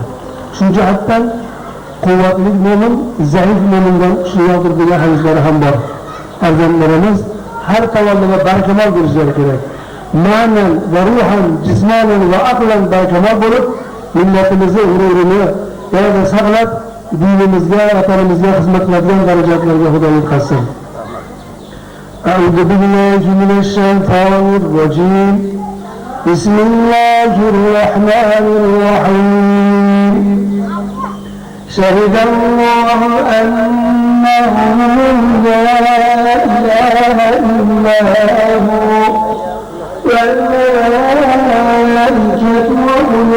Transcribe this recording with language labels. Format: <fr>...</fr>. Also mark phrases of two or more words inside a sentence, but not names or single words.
<uz>Shu jihatdan quvvatli mo'min zaif mo'mindan kuchliroqdir degan hadislar ham bor. Farzandlarimiz har tomonlama barkamol bo'lishlari kerak. Ma'nan va ruhan, jismonan va aqlan barkamol bo'lib, millatimizni g'ururini yanada saqlab, dinimizga, vatanimizga xizmat qiladigan darajalarga Xudo yetkazsin.</uz> <ar>أعوذ بالله من الشيطان الرجيم. بسم الله الرحمن الرحيم. شهد الله أنه لا إله إلا هو والملائكة وأولو</ar>